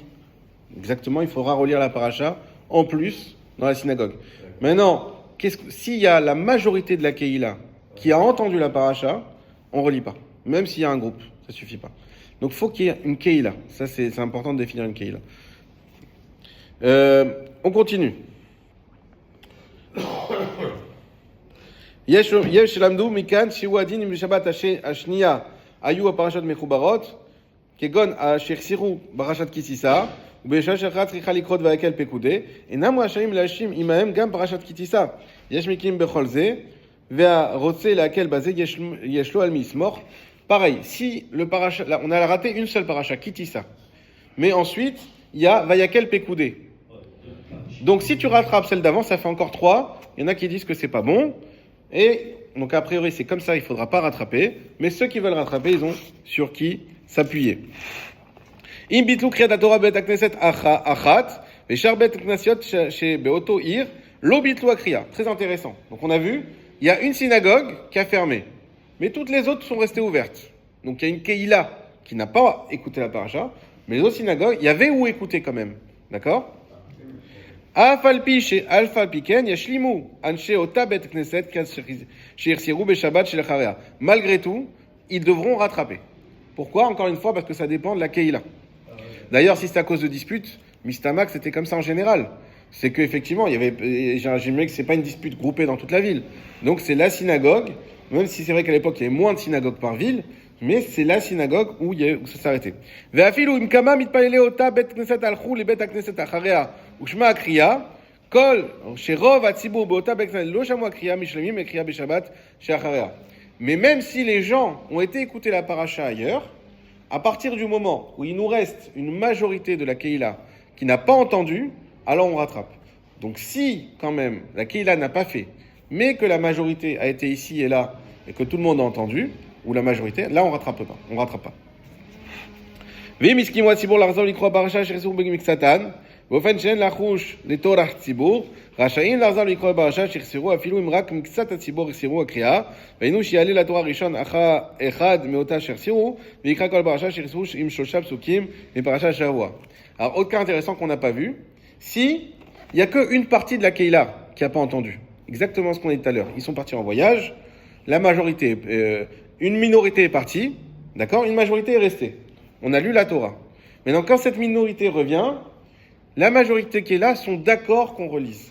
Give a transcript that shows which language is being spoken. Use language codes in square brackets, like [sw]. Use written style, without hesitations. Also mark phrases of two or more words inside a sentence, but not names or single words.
[fr] Exactement, il faudra relire la paracha en plus dans la synagogue. Maintenant, s'il y a la majorité de la Keïla qui a entendu la paracha, on ne relit pas. Même s'il y a un groupe, ça ne suffit pas. Donc il faut qu'il y ait une Keïla. Ça, c'est important de définir une Keïla. On continue. [he] יש שלמדו מכאן שהוא הדין עם שבת השנייה היו הפרשות מחוברות כגון שהחסירו פרשת כי תישא ובשעה שאחת צריכה לקרות ויקל פקודי אינם רשאים להאשים עמהם גם פרשת כי תישא יש מקרים בכל זה והרוצה להקל בזה יש לו על מי יסמוך. [fr] Pareil, si le paracha, là, on a raté une seule paracha, qui tissa, mais ensuite il y a [he] ויקהל פקודי. [fr] Donc si tu rattrapes celle d'avant, ça fait encore 3. Il y en a qui disent que c'est pas bon. Et donc a priori c'est comme ça, il ne faudra pas rattraper. Mais ceux qui veulent rattraper, ils ont sur qui s'appuyer. [he] אם ביטלו קריאת התורה בבית כנסת אחת, ושאר בתי כנסיות שב באותה עיר, לא ביטלו הקריאה. [fr] Très intéressant. Donc on a vu, il y a une synagogue qui a fermé, mais toutes les autres sont restées ouvertes. Donc il y a une keïla qui n'a pas écouté la paracha, mais les autres synagogues, il y avait où écouter quand même. D'accord? Malgré tout, ils devront rattraper. Pourquoi? Encore une fois, parce que ça dépend de la Keïla. D'ailleurs, si c'est à cause de disputes, Mistamak, c'était comme ça en général. C'est qu'effectivement, il y avait, j'imagine que c'est pas une dispute groupée dans toute la ville. Donc c'est la synagogue, même si c'est vrai qu'à l'époque, il y avait moins de synagogues par ville, mais c'est la synagogue où ça s'arrêtait. [he] ושמע הקריאה, כל שרוב הציבור באותה בית כנסת לא שמעו הקריאה משלמים לקריאה בשבת שאחריה. [fr] Mais même si les gens ont été écouter la paracha ailleurs, à partir du moment où il nous reste une majorité de la Keïla qui n'a pas entendu, alors on rattrape. Donc si, quand même, la Keïla n'a pas fait, mais que la majorité a été ici et là, et que tout le monde a entendu, ou la majorité, là on rattrape pas. On rattrape pas. [he] ואם הסכימו הציבור לחזור לקרוא פרשה שחזרו במקצתן, באופן שאין לחוש לטורח ציבור, רשאים לחזור לקרוא פרשה שחסרו אפילו אם רק מקצת הציבור החסירו הקריאה, והיינו שיעלה לתורה ראשון אחד מאותה שחסירו, ויקרא כל פרשה שחסרו עם 3 פסוקים מפרשה השבוע. [fr] Alors, autre cas intéressant qu'on n'a pas vu, si il n'y a qu'une partie de la Keïla qui n'a pas entendu, exactement ce qu'on a dit tout à l'heure, ils sont partis en voyage, la majorité, une minorité est partie, d'accord, une majorité est restée. On a lu la Torah. Maintenant, quand cette minorité revient, la majorité qui est là sont d'accord qu'on relise.